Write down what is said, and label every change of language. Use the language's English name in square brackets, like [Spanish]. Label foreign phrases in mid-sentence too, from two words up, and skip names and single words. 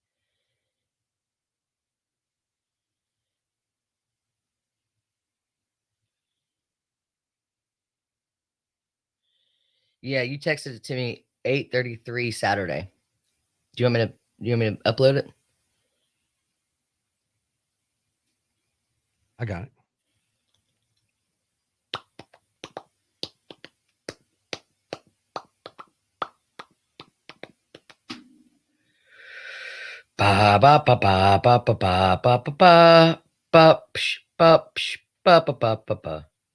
[English] Yeah, you texted it to me 8:33 Saturday. Do you want me to upload it? I got it. Ba ba ba ba ba ba ba ba ba ba ba psh, ba psh, ba ba ba ba ba.